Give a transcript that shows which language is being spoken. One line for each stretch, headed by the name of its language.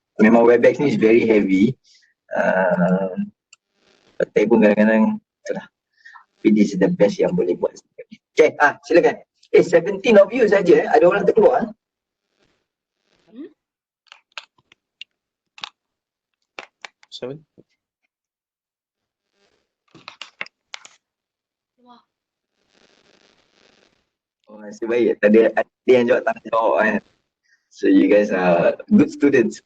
Malay: Memang Webex ni
English: is very heavy.
Malay: Petai pun kadang-kadang itulah. Tapi
English: this is the best
Malay: yang boleh buat. Okay, silakan. 17 of you saja. Ada orang terkeluar. 7. Oh, nasib baik. Tadi ada yang jawab tak nak jawab kan.
English: So you guys are good students.